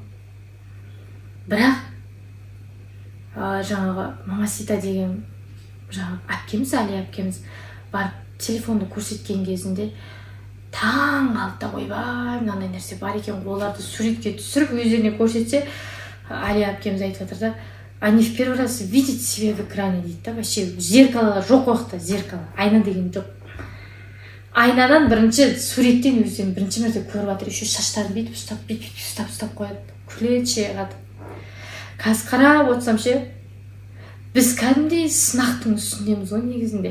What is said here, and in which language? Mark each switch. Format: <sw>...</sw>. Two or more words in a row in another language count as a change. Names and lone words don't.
<kk>Бірақ жаңағы Мамасита деген жаңағы әпкеміз, Али әпкеміз барып телефонды көрсеткен кезінде таң қалды да, ойбай, мынандай нәрсе бар екен. Оларды суретке түсіріп өздеріне көрсетсе, Али әпкеміз айтып жатыр да,</kk> <ru>они в первый раз видят себя в экране</ru> <kk>дейді да. Вообще зеркалалар жоқ уақытта, зеркало, айна деген жоқ. Айнадан бірінші суреттен өздерін бірінші мәрте көріп жатыр. Еще шаштарын бүйтіп ұстап қояды. Күледі шеғады. Қазір қарап отырсам ше, біз кәдімгідей сынақтың үстіндеміз ғой негізінде.</kk>